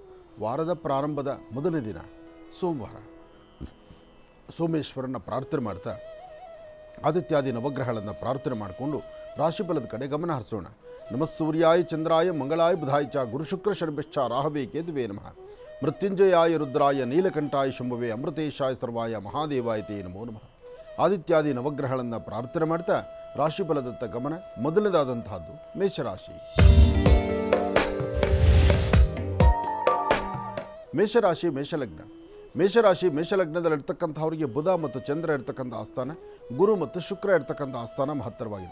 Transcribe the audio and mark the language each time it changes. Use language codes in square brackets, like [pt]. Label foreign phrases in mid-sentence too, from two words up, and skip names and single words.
[kn] ವಾರದ ಪ್ರಾರಂಭದ ಮೊದಲನೇ ದಿನ ಸೋಮವಾರ ಸೋಮೇಶ್ವರನ ಪ್ರಾರ್ಥನೆ ಮಾಡ್ತಾ ಆದಿತ್ಯಾದಿ ನವಗ್ರಹಗಳನ್ನು ಪ್ರಾರ್ಥನೆ ಮಾಡಿಕೊಂಡು ರಾಶಿಫಲದ ಕಡೆ ಗಮನ ಹರಿಸೋಣ. [sa] ನಮಃ ಸೂರ್ಯಾಯ ಚಂದ್ರಾಯ ಮಂಗಳಾಯ ಬುಧಾಯ ಚ ಗುರುಶುಕ್ರ ಶನಿಶ್ಚ ರಾಹವೇ ಕೇತುವೇ ನಮಃ. ಮೃತ್ಯುಂಜಯಾಯ ರುದ್ರಾಯ ನೀಲಕಂಠಾಯ ಶಂಭವೇ ಅಮೃತೇಶಾಯ ಸರ್ವಾಯ ಮಹಾದೇವಾಯ ತೇ ನಮೋ ನಮಃ. [kn] ಆದಿತ್ಯಾದಿ ನವಗ್ರಹಗಳನ್ನು ಪ್ರಾರ್ಥನೆ ಮಾಡ್ತಾ ರಾಶಿಫಲದತ್ತ ಗಮನ. ಮೊದಲನೇದಾದಂತಹದ್ದು ಮೇಷರಾಶಿ. ಮೇಷಲಗ್ನದಲ್ಲಿರ್ತಕ್ಕಂಥವರಿಗೆ ಬುಧ ಮತ್ತು ಚಂದ್ರ ಇರ್ತಕ್ಕಂಥ ಆಸ್ಥಾನ, ಗುರು ಮತ್ತು ಶುಕ್ರ ಇರ್ತಕ್ಕಂಥ ಆಸ್ಥಾನ ಮಹತ್ತರವಾಗಿದೆ.